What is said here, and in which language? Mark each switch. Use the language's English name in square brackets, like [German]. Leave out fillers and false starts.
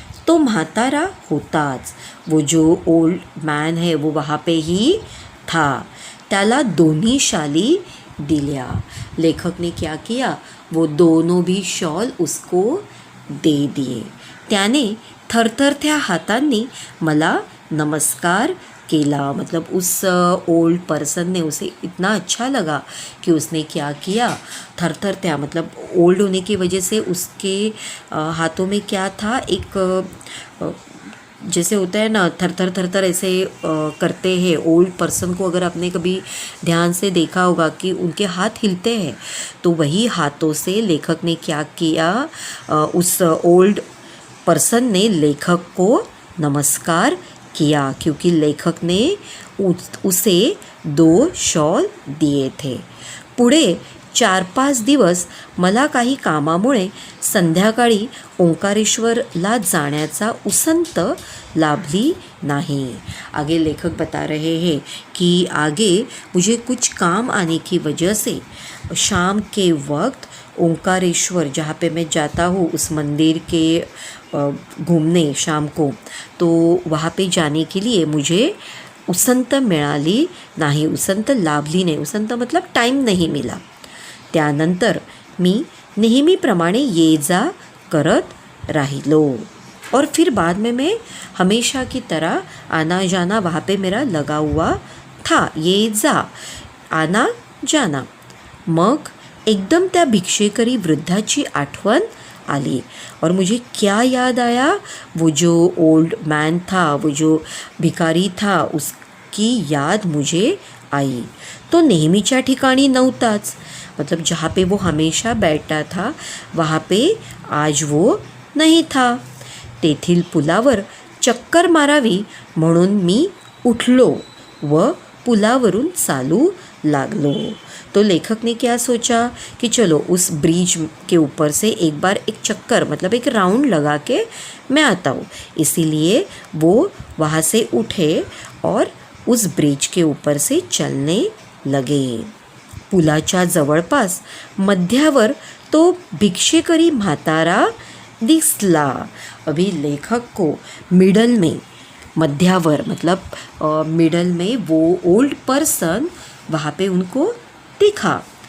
[Marathi] तो म्हातारा होताच, [Hindi] वो जो ओल्ड मैन है वो वहाँ पे ही था। [Marathi] त्याला दोन्ही शाली दिल्या। [Hindi] लेखक ने क्या किया, वो दोनों भी शॉल उसको दे दिए। [Marathi] त्याने थरथरत्या हातांनी मला नमस्कार केला। [Hindi] मतलब उस ओल्ड पर्सन ने, उसे इतना अच्छा लगा कि उसने क्या किया, थरथरत्या मतलब ओल्ड होने की वजह से उसके हाथों में क्या था, एक जैसे होता है ना, थर थर थर थर ऐसे करते हैं। ओल्ड पर्सन को अगर आपने कभी ध्यान से देखा होगा कि उनके हाथ हिलते हैं, तो वही हाथों से लेखक ने क्या किया, उस ओल्ड पर्सन ने लेखक को नमस्कार किया, क्योंकि लेखक ने उसे 2 शॉल दिए थे. [Marathi] पुढे 4-5 दिवस मला काही कामामुळे संध्याकाळी ओंकारेश्वरला जाण्याचा उसंत लाभली नहीं. [Hindi] आगे लेखक बता रहे हैं कि आगे मुझे कुछ काम आने की वजह से शाम के वक्त ओंकारेश्वर, जहाँ पे मैं जाता हूँ उस मंदिर के घूमने शाम को, तो वहाँ पे जाने के लिए मुझे [Marathi] उसंत मिळाली नाही, उसंत लाभली नाही. [Hindi] उसंत मतलब टाइम नहीं मिला. [Marathi] त्यानंतर मी नेहमीप्रमाणे ये जा करत राहिलो. [Hindi] और फिर बाद में मैं हमेशा की तरह आना जाना वहाँ पे मेरा लगा हुआ था. ये जा, आना जाना. [Marathi] मग एकदम त्या भिक्षेकरी वृद्धाची आठवण आली. [Hindi] और मुझे क्या याद आया, वो जो ओल्ड मैन था, वो जो भिकारी था, उसकी याद मुझे आई. [Marathi] तो नेहमीच्या ठिकाणी नव्हताच, [Hindi] मतलब जहाँ पे वो हमेशा बैठता था वहाँ पे आज वो नहीं था. [Marathi] तेथील पुलावर चक्कर मारावी म्हणून मी उठलो व पुलावरून चालू लागलो. [Hindi] तो लेखक ने क्या सोचा कि चलो उस ब्रिज के ऊपर से एक बार एक चक्कर, मतलब एक राउंड लगा के मैं आता हूँ. इसीलिए वो वहाँ से उठे और उस ब्रिज के ऊपर से चलने लगे. [Marathi] पुलाच्या जवळपास मध्यावर तो भिक्षेकरी म्हातारा दिसला. [Hindi] अभी लेखक को मिडल में, मध्यावर मतलब मिडल में वो ओल्ड पर्सन वहाँ पे उनको दिखा.